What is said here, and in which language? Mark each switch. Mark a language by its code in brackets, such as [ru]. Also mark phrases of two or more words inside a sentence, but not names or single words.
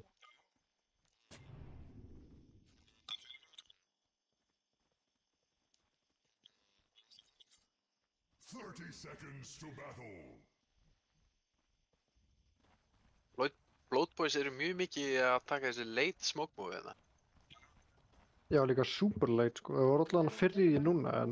[is] Bloat Boys eru mjög mikið að taka þessi [en] late smoke move [is] hérna. Já, líka [en] super late, [is] sko. Það voru allavega fyrr í því núna, en...